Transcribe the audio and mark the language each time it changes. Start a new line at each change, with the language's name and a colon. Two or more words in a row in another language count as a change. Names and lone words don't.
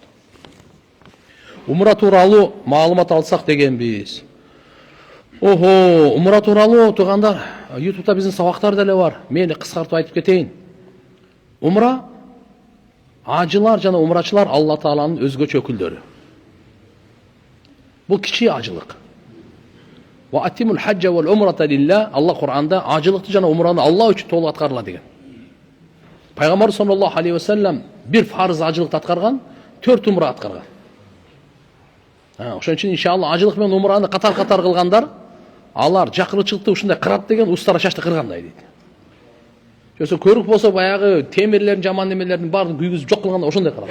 Kyrgyz: Умра тууралуу маалымат алсак дегенбиз. Охо, умра тууралуу туугандар, YouTube'да биздин сабактар деле бар. Мен кыскартып айтып кетейин. Умра ажылар жана умрачылар Алла тааланын өзгөчө өкүлдөрү. Бул кичи ажылык.
Arabic: وأتموا الحج والعمرة لله.
Kyrgyz: Алла Кур'анда ажылыкты жана умраны Алла үчүн толук аткарыла деген. Пайгамбар
Arabic: صلى الله عليه وسلم
Kyrgyz: бир фарыз ажылыкты аткарган, 4 умра аткарган. Ошон үчүн иншалла ажылык менен умраны катар кылгандар, алар жакырчылыкты ушундай кырат деген устара чачты кыргандай дейт. Жосо көрүк болсо баягы темирлердин, жаман немелердин баарын күйгүзүп жок кылганда ошондой кырат.